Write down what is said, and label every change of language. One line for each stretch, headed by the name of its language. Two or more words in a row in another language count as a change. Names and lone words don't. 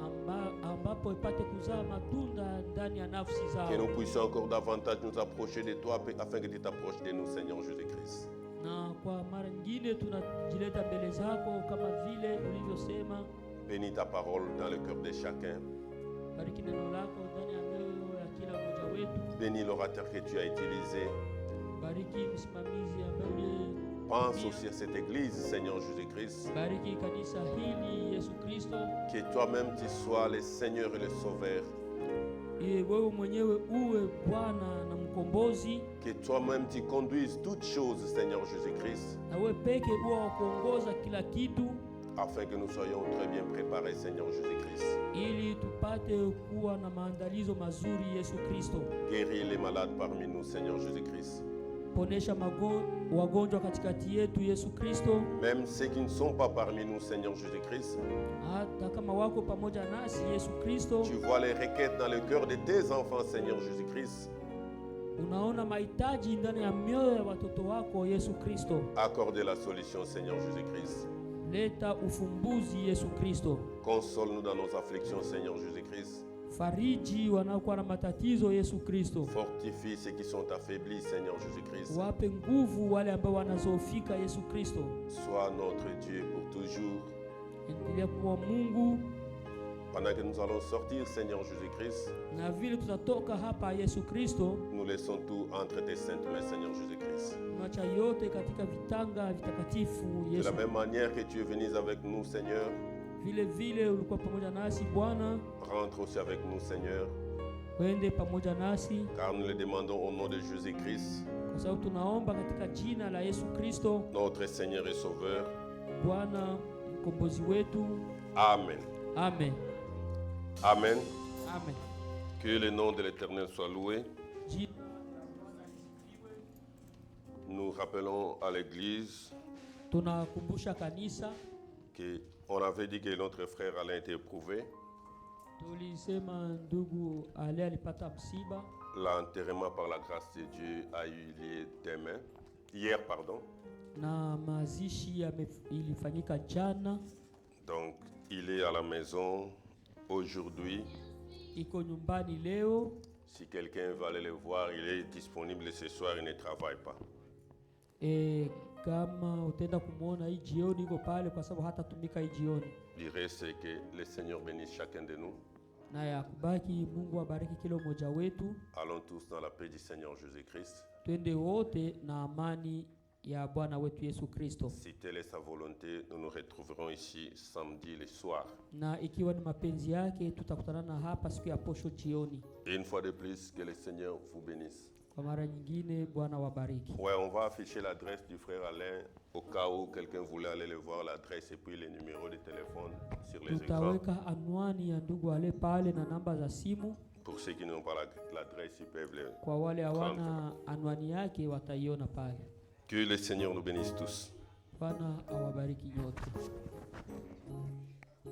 French: Que nous puissions encore davantage nous approcher de toi afin que tu t'approches de nous, Seigneur Jésus-Christ.
Swahili: mema.
French: Bénis ta parole dans le cœur de chacun.
Swahili: Bariki neno lako ndani ya moyo ya kila mmoja wetu.
French: Bénis l'orateur que tu as utilisé.
Swahili: Bariki msimamizi ambaye.
French: Pense aussi à cette église, Seigneur Jésus-Christ.
Swahili: Bariki kanisa hili Yesu Kristo.
French: Que toi-même tu sois le Seigneur et le Sauveur.
Swahili: Wewe mwenyewe uwe Bwana na mkombozi.
French: Que toi-même tu conduises toutes choses, Seigneur Jésus-Christ.
Swahili: Na wewe peke uwe kuongoza kila kitu.
French: Afin que nous soyons très bien préparés, Seigneur Jésus-Christ.
Swahili: Ili tupate kuwa na maandalizo mazuri Yesu Kristo.
French: Guéris les malades parmi nous, Seigneur Jésus-Christ.
Swahili: Ponesha wagonjwa katikati yetu Yesu Kristo.
French: Même ceux qui ne sont pas parmi nous, Seigneur Jésus-Christ.
Swahili: Hata kama wako pamoja nasi Yesu Kristo.
French: Tu vois les requêtes dans le cœur de tes enfants, Seigneur Jésus-Christ.
Swahili: Unaona mahitaji ndani ya mioyo ya watoto wako Yesu Kristo.
French: Accorde la solution, Seigneur Jésus-Christ.
Swahili: Leta ufumbuzi Yesu Kristo.
French: Console-nous dans nos afflictions, Seigneur Jésus-Christ.
Swahili: Fariji wanaokuwa na matatizo Yesu Kristo.
French: Fortifie ceux qui sont affaiblis, Seigneur Jésus-Christ.
Swahili: Wape nguvu wale ambao wanazofika Yesu Kristo.
French: Sois notre Dieu pour toujours.
Swahili: Endelea kuwa Mungu.
French: Pendant que nous allons sortir, Seigneur Jésus-Christ,
Swahili: na vile tutatoka hapa Yesu Kristo,
French: nous laissons tout entre tes saintes mains, Seigneur Jésus-Christ.
Swahili: Tunaacha yote katika vitanga vitakatifu Yesu.
French: De la même manière que tu es venu avec nous, Seigneur,
Swahili: vile vile ulikuwa pamoja nasi Bwana,
French: rentre aussi avec nous, Seigneur.
Swahili: Wende pamoja nasi,
French: car nous le demandons au nom de Jésus-Christ,
Swahili: kwa sababu tunaomba katika jina la Yesu Kristo,
French: notre Seigneur et Sauveur.
Swahili: Bwana mkombozi wetu. Amen. Amen. Amen. Amen.
French: Que le nom de l'Éternel soit loué. Nous rappelons à l'Église
Swahili: tunakumbusha kanisa
French: qu'on avait dit que notre frère Alain était éprouvé.
Swahili: Tulisema ndugu Ale alipata msiba.
French: L'enterrement par la grâce de Dieu a eu lieu hier.
Swahili: Na mazishi ilifanyika jana.
French: Donc il est à la maison aujourd'hui.
Swahili: Iko nyumbani leo.
French: Si quelqu'un veut aller le voir, il est disponible ce soir, il ne travaille pas.
Swahili: Kama utaenda kumuona hii jioni iko pale kwa sababu hatatumika hii jioni.
French: Il reste que le Seigneur bénisse chacun de nous.
Swahili: Na ya kubaki Mungu abariki kila mmoja wetu.
French: Allons tous dans la paix du Seigneur Jésus-Christ.
Swahili: Twende wote na amani ya Bwana wetu Yesu Kristo.
French: Si telle est sa volonté, nous nous retrouverons ici samedi le soir.
Swahili: Na ikiwa ni mapenzi yake tutakutana hapa siku ya posho jioni.
French: Et une fois de plus, que le Seigneur vous bénisse.
Swahili: Kwa mara nyingine Bwana wabariki.
French: Ouais, on va afficher l'adresse du frère Alain au cas où quelqu'un voulait aller le voir, l'adresse et puis les numéros de téléphone sur les écrans.
Swahili: Tutaweka anwani ya ndugu Ale pale na namba za simu.
French: Pour ceux qui n'ont pas l'adresse, ils peuvent le
Swahili: kwa wale hawana anwani yake wataiona pale.
French: Que le Seigneur nous bénisse tous.
Swahili: Bwana awabariki nyote.